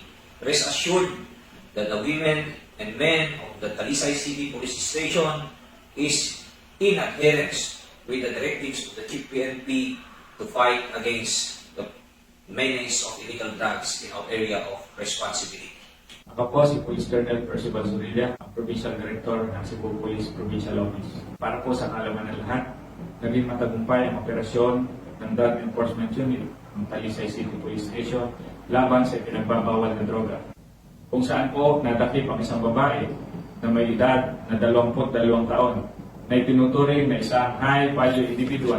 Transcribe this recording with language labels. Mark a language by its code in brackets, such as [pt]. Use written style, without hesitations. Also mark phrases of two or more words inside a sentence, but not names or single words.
[en] Rest assured that the women and men of the Talisay City Police Station is in adherence with the directives of the Chief PNP to fight against the menace of illegal drugs in our area of responsibility. [tl] Ako po si Police Colonel Percival Zorilla, ang [en] Provincial Director [tl] ng Cebu Police Provincial Office. Para po sa kaalaman ng lahat, naging matagumpay ang operasyon ng Drug Enforcement Unit ng Talisay City Police Station laban sa pinagbabawal na droga. Kung saan po nadakip ang isang babae na may edad na 22 taon na itinuturing na isang [en] high-value individual.